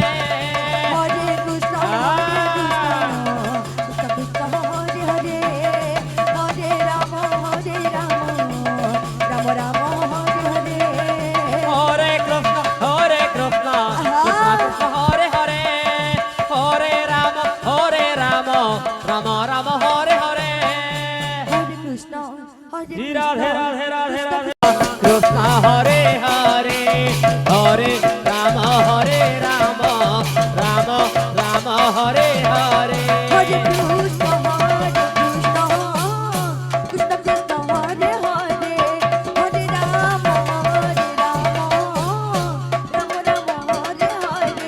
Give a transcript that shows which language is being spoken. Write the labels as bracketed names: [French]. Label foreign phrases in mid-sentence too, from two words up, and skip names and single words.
[Sanskrit] হরে কৃষ্ণ কৃষ্ণ কৃষ্ণ হরে হরে হরে রাম রাম রাম হরে হরে হরে কৃষ্ণ কৃষ্ণ কৃষ্ণ হরে হরে হরে রাম রাম রাম হরে হরে হরে কৃষ্ণ রাধে রাধে রাধে রাধে কৃষ্ণ হরে হরে হরে রাম রাম রাম হরে হরে হরে কৃষ্ণ কৃষ্ণ কৃষ্ণ হরে হরে হরে রাম রাম রাম হরে হরে